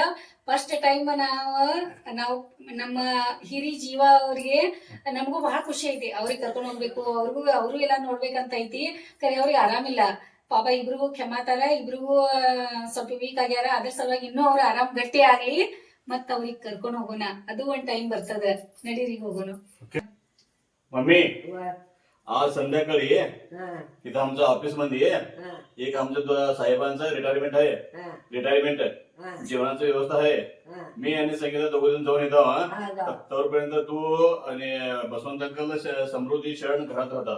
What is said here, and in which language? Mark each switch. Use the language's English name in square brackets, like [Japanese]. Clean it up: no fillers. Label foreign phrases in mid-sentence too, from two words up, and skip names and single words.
[English] first time [Kannada] ನಾವು ನಮ್ಮ ಹಿರಿ ಜೀವ ಅವ್ರಿಗೆ ನಮಗೂ ಬಹಳ ಖುಷಿ ಐತಿ. ಅವ್ರಿಗೆ ಕರ್ಕೊಂಡು ಹೋಗ್ಬೇಕು, ಅವ್ರು ಎಲ್ಲ ನೋಡ್ಬೇಕಂತ ಐತಿ. ಕರೆ ಅವ್ರಿಗೆ ಆರಾಮಿಲ್ಲ ಪಾಪ. ಇಬ್ರಿಗೂ ಕ್ಷಮಾತಾರ, ಇಬ್ರಿಗೂ ಸ್ವಲ್ಪ ವೀಕ್ ಆಗ್ಯಾರ. ಅದ್ರ ಸಲುವಾಗಿ ಇನ್ನೂ ಅವ್ರ ಆರಾಮ್ ಗಟ್ಟಿ ಆಗ್ಲಿ, ಮತ್ತ ಅವ್ರಿಗೆ ಕರ್ಕೊಂಡು ಹೋಗೋಣ. ಅದು ಒಂದ್ ಟೈಮ್ बರ್ತದ. ನಡೀರಿ ಹೋಗೋಣ. [Marathi] मम्मी आज संध्याकाळी इथं आमचं ऑफिस मध्ये एक आमच्या साहेबांचं रिटायरमेंट आहे. रिटायरमेंट जेवणाची व्यवस्था आहे. मी आणि संगीता दोघं जाऊन येतो. तोपर्यंत तू आणि बसवंत अंकल समृद्धी शरण घरात राहतात.